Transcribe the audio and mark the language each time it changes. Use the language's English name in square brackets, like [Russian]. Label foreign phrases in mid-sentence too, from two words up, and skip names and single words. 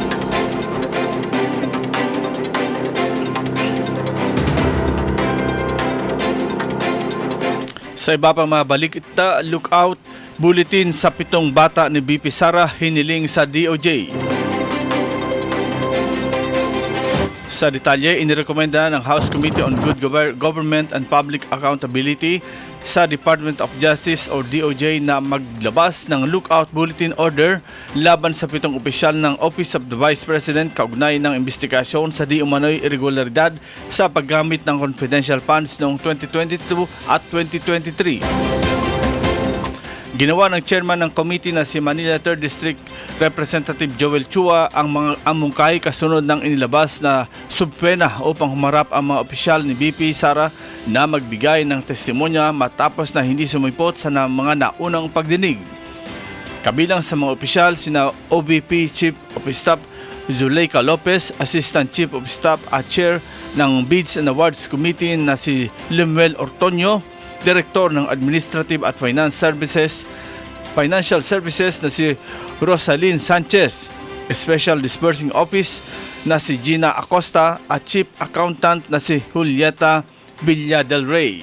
[Filipino] Sa iba pang mga balita, [English] lookout bulletin [Filipino] sa 7 bata ni BP Sara hiniling sa DOJ. Sa detalye, inirekomenda ng House Committee on Good Government and Public Accountability sa Department of Justice o DOJ na maglabas ng [English] lookout bulletin order [Filipino] laban sa 7 opisyal ng Office of the Vice President kaugnay ng investigasyon sa di umano'y irregularidad sa paggamit ng [English] confidential funds [Filipino] noong 2022 at 2023. Ginawa ng chairman ng committee na si Manila 3rd District Representative Joel Chua ang mga amungkay kasunod ng inilabas na subpena upang humarap ang mga opisyal ni BP Sara na magbigay ng testimonya matapos na hindi sumipot sa mga naunang pagdinig. Kabilang sa mga opisyal sina OVP Chief of Staff Zuleika Lopez, Assistant Chief of Staff at Chair ng Bids and Awards Committee na si Lemuel Ortonio, Director ng Administrative at Financial Services na si Rosalyn Sanchez, Special Disbursing Office na si Gina Acosta at Chief Accountant na si Julieta Villa del Rey.